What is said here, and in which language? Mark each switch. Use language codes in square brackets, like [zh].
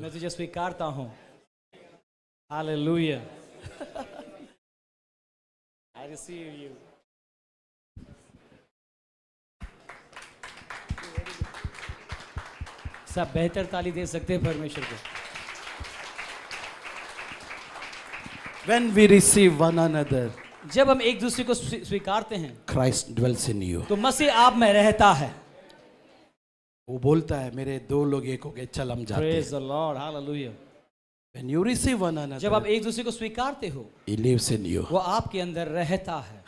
[hi] मैं तुझे स्वीकारता हूँ। हालेलुया। [en] I receive you. [hi] सब बेहतर ताली दे सकते हैं परमेश्वर को। [en] When we receive one another, [hi] जब हम एक दूसरे को स्वीकारते हैं [en] Christ dwells in you. [hi] तो मसीह आप में रहता है। वो बोलता है मेरे दो लोग एक हो गए, चल हम जाते हैं। [en] Praise the Lord. Hallelujah. When you receive one [hi] जब आप [en] another, [hi] एक दूसरे को स्वीकारते हो, [en] He lives in you. [hi] वो आपके अंदर रहता है।